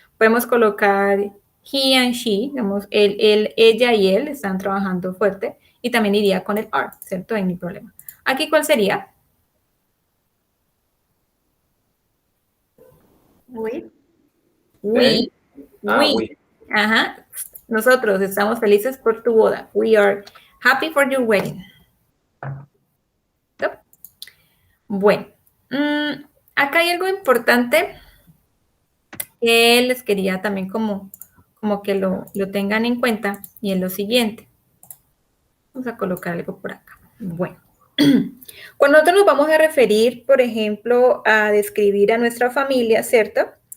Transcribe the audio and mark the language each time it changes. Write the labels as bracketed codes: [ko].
[es] Podemos colocar he and she, digamos, ella y él están trabajando fuerte y también iría con el are, ¿cierto? No hay problema. Aquí, ¿cuál sería? [en] We. We. We. Ajá. [es] Nosotros estamos felices por tu boda. [en] We are happy for your wedding. [es] ¿No? Bueno, acá hay algo importante que les quería también como que lo tengan en cuenta y es lo siguiente. Vamos a colocar algo por acá. Bueno, cuando nosotros nos vamos a referir, por ejemplo, a describir a nuestra familia, ¿cierto?